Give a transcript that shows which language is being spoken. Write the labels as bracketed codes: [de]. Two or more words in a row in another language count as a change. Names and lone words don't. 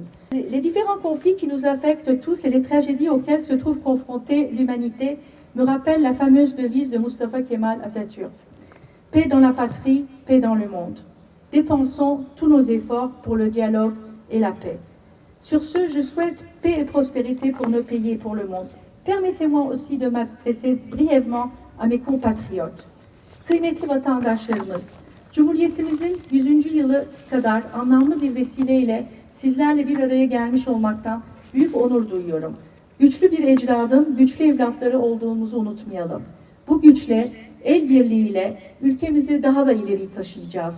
[fr] Les différents conflits qui nous affectent tous et les tragédies auxquelles se trouve confrontée l'humanité me rappellent la fameuse devise de Mustafa Kemal Atatürk. Paix dans la patrie, paix dans le monde. Dépensons tous nos efforts pour le dialogue et la paix. Sur ce, je souhaite paix et prospérité pour nos pays et pour le monde. Permettez-moi aussi de m'adresser brièvement à mes compatriotes. [tr] Kıymetli vatandaşlarımız, Cumhuriyetimizin 100. yılı kadar anlamlı bir vesileyle sizlerle bir araya gelmiş olmaktan büyük onur duyuyorum. Güçlü bir ecdadın güçlü evlatları olduğumuzu unutmayalım. Bu güçle, el birliğiyle ülkemizi daha da ileri taşıyacağız.